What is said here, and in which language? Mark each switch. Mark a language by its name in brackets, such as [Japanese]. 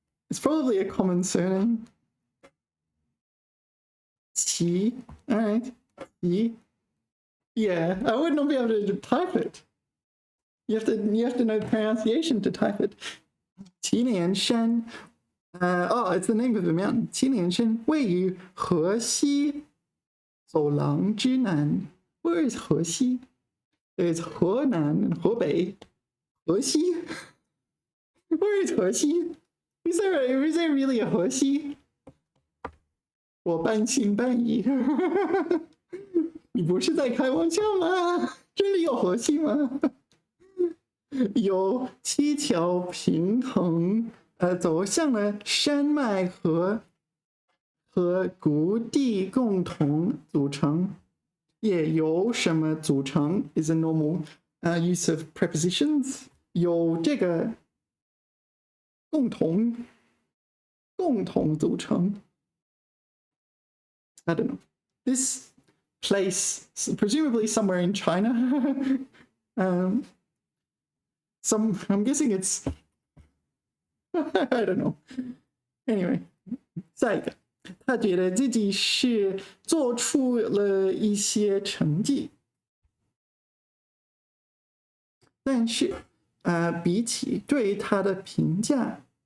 [English] It's probably a common surname. Qi. All right. Qi. Yeah, I would not be able to type it. You have to know the pronunciation to type it. Qilianshan. It's the name of the mountain. [Chinese] Qilianshan 位于河西走廊之南. [English] Where is 河西? There's 河南and 河北. 河西?Where is 河西? Is there really a 河西? [Chinese] 我半信半疑。你不是在开玩笑吗？这里有河西吗？有7条平衡走向了山脉和谷地共同组成。也有什么组成 [English] is a normal use of prepositions. [Chinese] 有这个共同组成。 [English] I don't know. This place, presumably somewhere in China. I'm guessing it's I don't know. Anyway, [Chinese] 下一个。他觉得自己是做出了一些成绩，但是比起对他的评价，